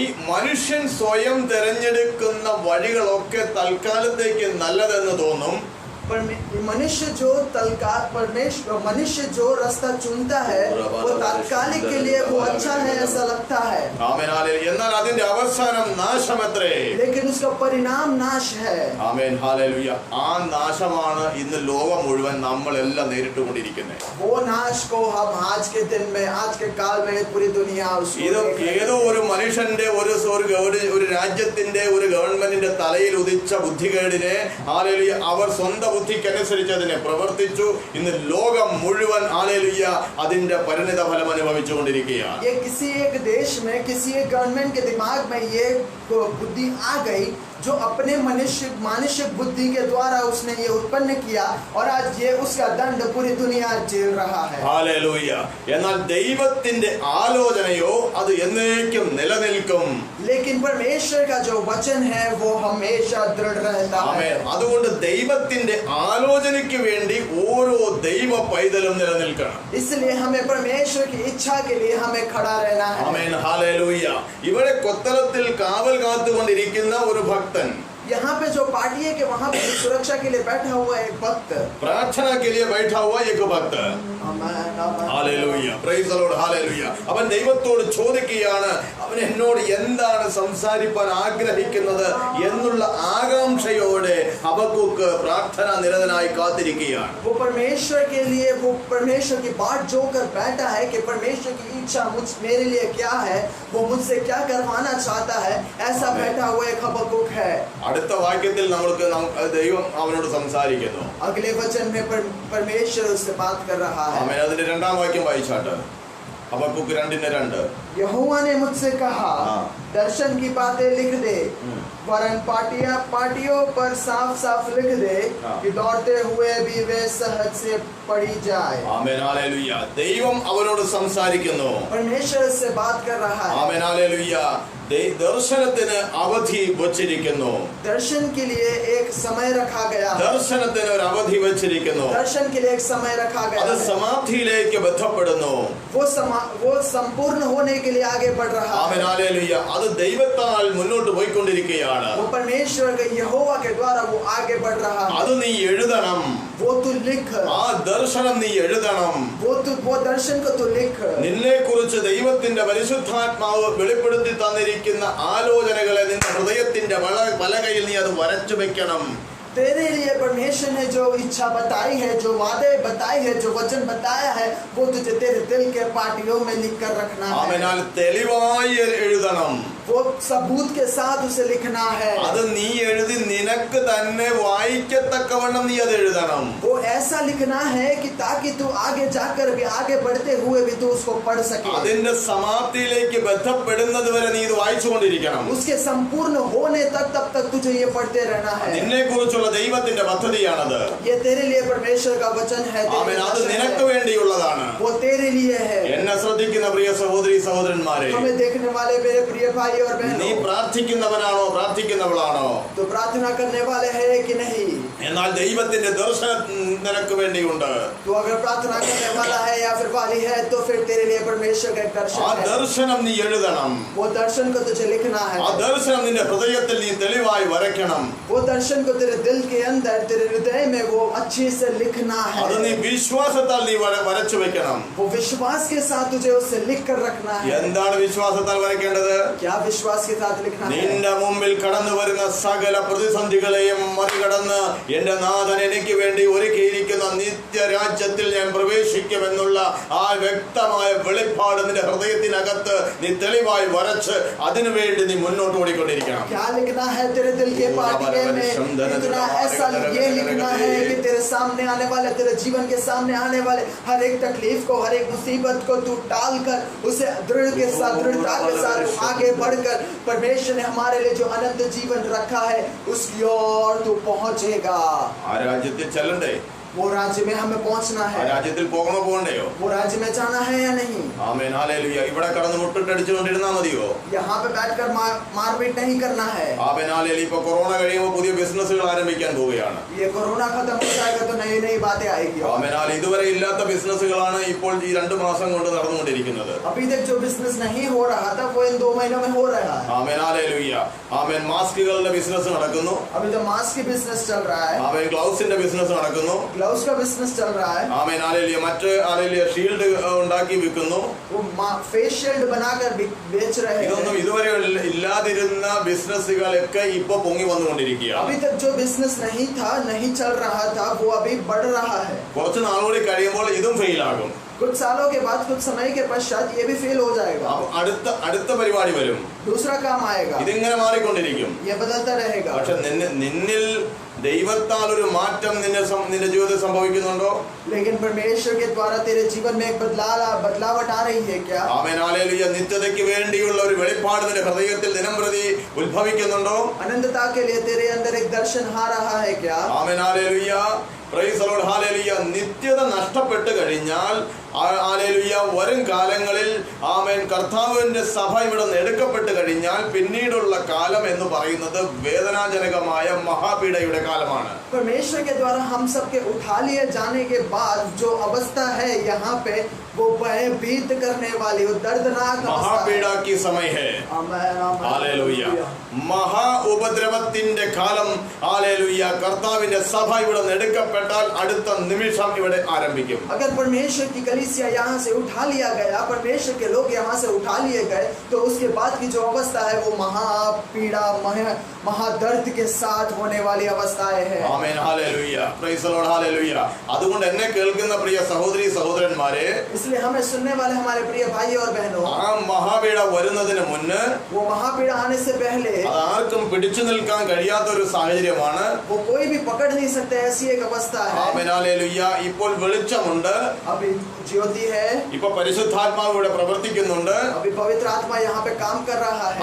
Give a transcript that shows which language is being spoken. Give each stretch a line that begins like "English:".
Malayalam: മനുഷ്യൻ സ്വയം തിരഞ്ഞെടുക്കുന്ന വഴികളൊക്കെ തൽക്കാലത്തേക്ക് നല്ലതെന്ന് തോന്നും.
Hindi: मनुष्य जो रास्ता चुनता है वो तात्कालिक के लिए वो अच्छा है ऐसा लगता है,
Malayalam: ആമേൻ ഹല്ലേലൂയ. എന്നാൽ അതിന്റെ അവസാനം നാശമത്രേ.
Hindi: लेकिन उसका परिणाम नाश है।
Malayalam: Amen hallelujah. ആ നാശമാണ് ഇന്ന് ലോകം മുഴുവൻ നമ്മളെല്ലാം നേരിട്ടുകൊണ്ടിരിക്കുന്നത്.
Hindi: वो नाश को हम आज के दिन में, आज के काल में पूरी दुनिया
Malayalam: ഇത് ഏതോ ഒരു മനുഷ്യന്റെ ഒരു രാജ്യത്തിന്റെ ഒരു ഗവൺമെന്റിന്റെ തലയിൽ ഉദിച്ച ബുദ്ധികേടിനെ ഹല്ലേലൂയ അവർ സ്വന്തം ബുദ്ധിക്കനുസരിച്ച് അതിനെ പ്രവർത്തിച്ചു. ഇന്ന് ലോകം മുഴുവൻ ഹല്ലേലൂയ അതിന്റെ പരിണിത ഫലം അനുഭവിച്ചുകൊണ്ടിരിക്കുകയാണ്.
Hindi: ये किसी एक देश में किसी एक गवर्नमेंट के दिमाग में ये बुद्धि आ गई जो अपने मानसिक बुद्धि के द्वारा उसने ये उत्पन्न किया और आज ये उसका दंड पूरी दुनिया झेल रहा है.
Malayalam: ഹല്ലേലൂയ. എന്നാൽ ദൈവത്തിന്റെ ആലോചനയോ അത് എന്നേക്കും നിലനിൽക്കും.
Hindi: लेकिन परमेश्वर का जो वचन है वो हमेशा दृढ़ रहता है.
Malayalam: ആമേൻ. അതുകൊണ്ട് ദൈവത്തിന്റെ ആലോചനയ്ക്ക് വേണ്ടി ഓരോ ദൈവ പൈതലും നിലനിൽക്കണം.
Hindi: इसलिए हमें परमेश्वर की इच्छा के लिए हमें खड़ा रहना है.
Malayalam: ആമേൻ. ഹല്ലേലൂയ. ഇവിടെ കൊത്തളത്തിൽ കാവൽ കാത്തുകൊണ്ടിരിക്കുന്ന ഒരു ഭക്തൻ,
Hindi: यहाँ पे जो पार्टी है कि वहाँ पे सुरक्षा के लिए बैठा हुआ एक भक्त, പ്രാർത്ഥന के लिए बैठा हुआ एक भक्त. आमीन, आमीन.
Malayalam: Hallelujah.
English: Praise the Lord.
Malayalam: Hallelujah. അവൻ ദൈവത്തോട് ചോദിക്കുകയാണ്, അവൻ എന്നോട് എന്താണ് സംസാരിക്കാൻ ആഗ്രഹിക്കുന്നത് എന്നുള്ള ആകാംക്ഷയോടെ ഹബക്കൂക്ക് പ്രാർത്ഥന നിരതനായി കാത്തിരിക്കുകയാണ്.
Hindi: वो परमेश्वर के लिए वो परमेश्वर की बात जो कर बैठा है कि परमेश्वर की इच्छा मेरे लिए क्या है, वो मुझसे क्या करवाना चाहता है, ऐसा बैठा हुआ एक हबक्कुक है.
Malayalam: അടുത്ത വാക്യത്തിൽ നമ്മൾക്ക് ദൈവം അവനോട് സംസാരിക്കുന്നു.
Hindi: अगले वचन में परमेश्वर उससे बात कर रहा है.
Malayalam: ആമേൻ. അതിന്റെ രണ്ടാം വാക്യം വായിച്ചാട്ട്. ഹബക്കൂക്ക് 2:2.
Hindi: यहोवा ने मुझसे कहा, हाँ. दर्शन की बातें लिख दे, वरन पाटियों पर साफ साफ लिख दे, हाँ. कि दौड़ते हुए भी वे सहज से पढ़ी जाए.
Malayalam: ആമേൻ. ഹല്ലേലൂയ. ദൈവം അവനോട് സംസാരിക്കുന്നു.
Hindi: परमेश्वर से बात कर रहा है.
Malayalam: ആമേൻ. ഹല്ലേലൂയ. ദർശനത്തിന് അവധി വച്ചിരിക്കുന്നു.
Hindi: दर्शन के लिए एक समय रखा गया है.
Malayalam: ദർശനത്തിന് ഒരു അവധി വച്ചിരിക്കുന്നു.
Hindi: दर्शन के लिए एक समय रखा गया
Malayalam: അത്
Hindi: है.
Malayalam: സമാപ്തിയിലേക്ക് ബന്ധപ്പെടുന്നു.
Hindi: वो संपूर्ण होने के लिए आगे बढ़ रहा
Malayalam: ആമേൻ.
Hindi: है.
Malayalam: ഹല്ലേലൂയ. അത് ദൈവത്താൽ മുന്നോട്ട് പോയിക്കൊണ്ടിരിക്കുകയാണ്.
Hindi: वो परमेश्वर के यहोवा के द्वारा वो आगे बढ़ रहा है.
Malayalam: അത് നീ എഴുതണം.
Hindi: वो तू लिख,
Malayalam: ആ ദർശനം നീ എഴുതണം.
Hindi: वो दर्शन को तू लिख.
Malayalam: നിന്നെ കുറിച്ച് ദൈവത്തിന്റെ പരിശുദ്ധാത്മാവ് വെളിപ്പെടുത്തി തന്നിരിക്കുന്ന ആലോചനകളെ നിന്റെ ഹൃദയത്തിന്റെ പലകയിൽ നീ അത് വരച്ചു വെക്കണം.
Hindi: तेरे लिए परमेश्वर ने जो इच्छा बताई है, जो वादे बताए हैं, जो वचन बताया है, वो तुझे तेरे दिल के पाटियों में लिख कर रखना है.
Malayalam: ആമേനാൽ തെളിവായി എഴുതണം.
Hindi: वो सबूत के साथ उसे लिखना है.
Malayalam: അത് നീ എഴുതി നിനക്ക് തന്നെ വായിക്കത്തക്കവണ്ണം നീ അത് എഴുതണം.
Hindi: वो ऐसा लिखना है कि ताकि तू आगे जाकर भी आगे बढ़ते हुए भी तू उसको पढ़ सके.
Malayalam: അതിന്റെ സമാപ്തിയിലേക്ക് ബന്ധപ്പെടുന്നത് വരെ നീ ഇത് വായിച്ചുകൊണ്ടിരിക്കണം.
Hindi: उसके संपूर्ण होने तक तब तक तुझे ये पढ़ते रहना है.
Malayalam: നിന്നെ കുറിച്ചുള്ള ദൈവത്തിന്റെ പദ്ധതിയാണത്.
Hindi: ये तेरे लिए परमेश्वर का वचन है.
Malayalam: ആമേൻ. അത് നിനക്ക് വേണ്ടിയുള്ളതാണ്.
Hindi: वो तेरे लिए है.
Malayalam: എന്നെ ശ്രദ്ധിക്കുന്ന പ്രിയ സഹോദരി സഹോദരന്മാരെ,
Hindi: हमें देखने वाले मेरे प्रिय भाई और
Malayalam: നീ
Hindi: बहनों,
Malayalam: പ്രാർത്ഥിക്കുന്നവനാണോ പ്രാർത്ഥിക്കുന്നവളാണോ?
Hindi: तो प्रार्थना करने वाले हैं कि नहीं?
Malayalam: എന്നാൽ ദൈവത്തിന്റെ ദർശനം നിനക്ക് വേണ്ടിയുണ്ട്.
Hindi: तो अगर प्रार्थना करने वाला है या फिर वाली है, तो फिर तेरे लिए परमेश्वर का एक
Malayalam: ആ
Hindi: दर्शन है.
Malayalam: ദർശനം നീ എഴുതണം.
Hindi: वो दर्शन को तुझे लिखना है.
Malayalam: ആ ദർശനം നിന്റെ ഹൃദയത്തിൽ നീ തെളിവായി വരയ്ക്കണം.
Hindi: वो दर्शन को तेरे दिल के अंदर, तेरे हृदय में वो अच्छे से लिखना
Malayalam: അത് നീ
Hindi: है.
Malayalam: വിശ്വാസത്താൽ നീ വരച്ചു വെക്കണം.
Hindi: वो विश्वास के साथ तुझे उसे लिख कर रखना है.
Malayalam: എന്താണ് വിശ്വാസത്താൽ വരയ്ക്കേണ്ടത്?
Hindi: क्या विश्वास के साथ लिखना है?
Malayalam: നിന്റെ മുമ്പിൽ കടന്നു വരുന്ന സകല പ്രതിസന്ധികളെയും മറികടന്ന് എന്റെ നാഥൻ എനിക്ക് വേണ്ടി ഒരുക്കിയിരിക്കുന്ന നിത്യരാജ്യത്തിൽ ഞാൻ പ്രവേശിക്കുമെന്നുള്ള ആ വ്യക്തമായ വെളിപ്പാട് നിന്റെ ഹൃദയത്തിനകത്ത് നീ തെളിവായി വരച്ച് അതിനുവേണ്ടി നീ മുന്നോട്ട് ഓടിക്കൊണ്ടിരിക്കണം.
Hindi: क्या लिखना है तेरे दिल के पाटिये में? इतना ऐसा ये लिखना है कि तेरे सामने आने वाले, तेरे जीवन के सामने आने वाले हर एक तकलीफ को, हर एक मुसीबत को तू टाल कर उसे दृढ़ता के साथ आगे बढ़कर परमेश्वर ने हमारे लिए जो अनंत जीवन रखा है उसकी ओर तू पहुंचेगा.
Malayalam: ആ രാജ്യത്തിൽ ചെല്ലണ്ടേ?
Hindi: वो राज्य में हमें पहुंचना
Malayalam: ആ
Hindi: है.
Malayalam: രാജ്യത്തിൽ പോകണോ പോകണ്ടയോ?
Hindi: वो राज्य में जाना है या नहीं?
Malayalam: ആമേൻ. ഹല്ലേലൂയ. ഇവിടെ കടന്ന് മുട്ടിട്ടടിച്ചുകൊണ്ടിരുന്നാ മതിയോ?
Hindi: यहाँ पे बैठकर मारपीट नहीं करना है.
Malayalam: ആമേൻ. ഹല്ലേലൂയ. ഇപ്പൊ കൊറോണ കഴിയുമ്പോൾ പുതിയ ബിസിനസ്സുകൾ ആരംഭിക്കാൻ പോവുകയാണ്.
Hindi: ये कोरोना खत्म हो जाएगा तो नई नई बातें आएगी.
Malayalam: ആമേൻ. ഇതുവരെ ഇല്ലാത്ത ബിസിനസ്സുകളാണ് ഇപ്പോൾ ഈ 2 മാസം കൊണ്ട് നടന്നുകൊണ്ടിരിക്കുന്നത്.
Hindi: अभी तक जो बिजनेस नहीं हो रहा था वो इन 2 महीनों में हो रहा है.
Malayalam: ആമേൻ. ഹല്ലേലൂയ. ആമേൻ. മാസ്കുകളുടെ ബിസിനസ് നടക്കുന്നു.
Hindi: अभी तो मास्क की बिजनेस चल रहा है.
Malayalam: ആമേൻ. ഗ്ലൗസിന്റെ ബിസിനസ് നടക്കുന്നു.
Hindi: ग्लव्स का बिजनेस चल रहा है.
Malayalam: ആമേൻ. ഹല്ലേലൂയ. മറ്റ് ഹല്ലേലൂയ ഷീൽഡ് ഉണ്ടാക്കി വിൽക്കുന്നു.
Hindi: वो फेस शील्ड बनाकर बेच रहे
Malayalam: ഇതൊന്നും
Hindi: हैं.
Malayalam: ഇതുവരെ ഇല്ലാതിരുന്ന ബിസിനസ്സുകളൊക്കെ ഇപ്പൊ പൊങ്ങി വന്നുകൊണ്ടിരിക്കുകയാണ്.
Hindi: अभी तक जो बिजनेस नहीं था, नहीं चल रहा था, वो अभी बढ़ रहा है.
Malayalam: കുറച്ച് നാളുകൂടി കഴിയുമ്പോൾ ഇതും ഫെയിൽ ആകും.
Hindi: कुछ सालों के बाद, कुछ समय के पश्चात ये भी फेल हो जाएगा.
Malayalam: അപ്പൊ അടുത്ത പരിപാടി വരും.
Hindi: दूसरा काम आएगा.
Malayalam: ഇതിങ്ങനെ മാറിക്കൊണ്ടിരിക്കും.
Hindi: ये बदलता रहेगा.
Malayalam: പക്ഷെ നിന്നിൽ ദൈവത്താൽ ഒരു മാറ്റം നിന്റെ ജീവിതത്തിൽ സംഭവിക്കുന്നുണ്ടോ?
Hindi: लेकिन परमेश्वर के द्वारा तेरे जीवन में एक बदलावट आ रही है क्या?
Malayalam: Amen hallelujah. നിത്യതയ്ക്ക് വേണ്ടിയുള്ള ഒരു വെളിപ്പാട് നിന്റെ ഹൃദയത്തിൽ ദിനംപ്രതി ഉത്ഭവിക്കുന്നുണ്ടോ?
Hindi: अनंतता के लिए तेरे अंदर एक दर्शन आ रहा है क्या?
Malayalam: Amen hallelujah.
English: Praise the Lord.
Malayalam: Hallelujah. നിത്യത നഷ്ടപ്പെട്ട് കഴിഞ്ഞാൽ ഹല്ലേലൂയ വരും കാലങ്ങളിൽ ആമേൻ കർത്താവിന്റെ സഭ ഇവിടെ നിന്ന് എടുക്കപ്പെട്ട് കഴിഞ്ഞാൽ പിന്നീടുള്ള കാലം എന്ന് പറയുന്നത് വേദനാജനകമായ മഹാപീഡയുടെ കാലമാണ്.
Hindi: परमेश्वर के द्वारा हम सब के उठा लिए जाने के बाद जो अवस्था है यहाँ पे वो भयभीत करने वाली वो दर्दनाक മഹാപീഡ की समय है.
Malayalam: ഹല്ലേലൂയ. മഹാ ഉപദ്രവത്തിന്റെ കാലം ഹല്ലേലൂയ കർത്താവിന്റെ സഭ ഇവിടെ നിന്ന് എടുക്കപ്പെട്ടാൽ അടുത്ത നിമിഷം ഇവിടെ ആരംഭിക്കും.
Hindi: अगर परमेश्वर की कलीसिया यहाँ से उठा लिया गया, परमेश्वर के लोग यहाँ से उठा लिए गए, तो उसके बाद की जो अवस्था है वो महापीड़ा महादर्द के साथ होने वाली अवस्थाएं है.
Malayalam: Amen hallelujah.
English: Praise the Lord.
Malayalam: Hallelujah. അതുകൊണ്ട് എന്നെ കേൾക്കുന്ന പ്രിയ സഹോദരി സഹോദരന്മാരെ,
Hindi: इसलिए हमें सुनने वाले हमारे प्रिय भाई और बहनों,
Malayalam: ആ മഹാപീഡ വരുന്നതിന് മുന്ന്
Hindi: वो महापीड़ा आने से पहले
Malayalam: അത് ആർക്കും പിടിച്ചു നിൽക്കാൻ കഴിയാത്ത ഒരു സാഹചര്യമാണ്.
Hindi: वो कोई भी पकड़ नहीं सकते, ऐसी एक अवस्था है.
Malayalam: Amen hallelujah. ഇപ്പോൾ വെളിച്ചമുണ്ട്,
Hindi: अभी ज्योति है,
Malayalam: ഇപ്പൊ പരിശുദ്ധാത്മാവ് ഇവിടെ പ്രവർത്തിക്കുന്നുണ്ട്.
Hindi: अभी पवित्र आत्मा यहाँ पे काम कर रहा है.